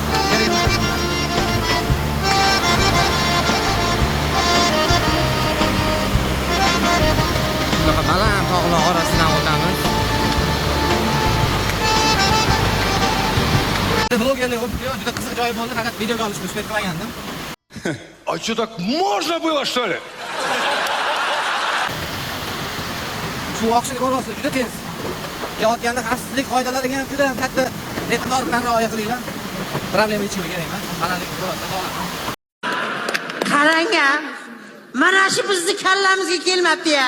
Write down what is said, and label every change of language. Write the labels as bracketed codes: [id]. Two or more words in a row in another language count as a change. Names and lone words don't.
[uz] Bunaqa baland tog'lar orasidan o'tamiz. Vloglarni o'tib, juda qiziq joy bo'ldi, faqat videoga olishni uspet qilgandim. [ru] А что, так можно было, что ли? [uz] Shu oqshini ko'ryapsiz, juda tez. Yotganda xavfsizlik qoidalariga ham juda katta e'tibor bilan rioya qilinglar. Problema hech kimga kerak emas. Balandlik ko'ryapsiz. Qarang-a. Mana shu bizni kallamizga kelmabdi-ya.